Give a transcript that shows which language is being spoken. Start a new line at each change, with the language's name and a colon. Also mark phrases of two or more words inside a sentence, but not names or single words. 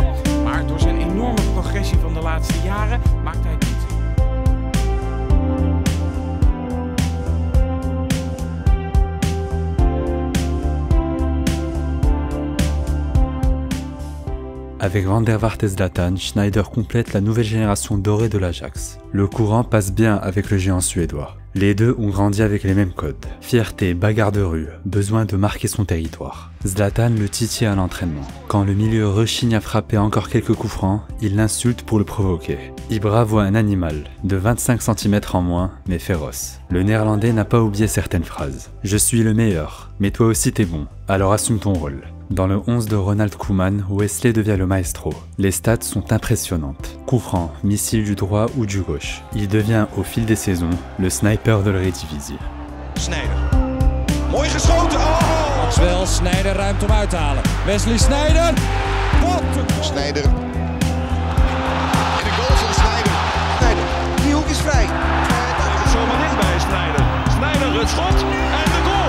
Dutch: Maar door zijn enorme progressie van de laatste jaren maakt hij dit.
French: Avec Van der Vaart et Zlatan, Sneijder complète la nouvelle génération dorée de l'Ajax. Le courant passe bien avec le géant suédois. Les deux ont grandi avec les mêmes codes. Fierté, bagarre de rue, besoin de marquer son territoire. Zlatan le titille à l'entraînement. Quand le milieu rechigne à frapper encore quelques coups francs, il l'insulte pour le provoquer. Ibra voit un animal, de 25 cm en moins, mais féroce. Le néerlandais n'a pas oublié certaines phrases. « Je suis le meilleur, mais toi aussi t'es bon, alors assume ton rôle ». Dans le 11 de Ronald Koeman, Wesley devient le maestro. Les stats sont impressionnantes. Coup franc, missile du droit ou du gauche. Il devient, au fil des saisons, le sniper de l'Eredivisie.
Dutch: Sneijder. Mooi geschoten. Oh! Maxwell, Sneijder ruimt om uit te halen. Wesley Sneijder. Wat? Sneijder. En de goal van Sneijder. Sneijder. Die hoek is vrij. Daar is zomaar in bij Sneijder. Sneijder het schot en de goal.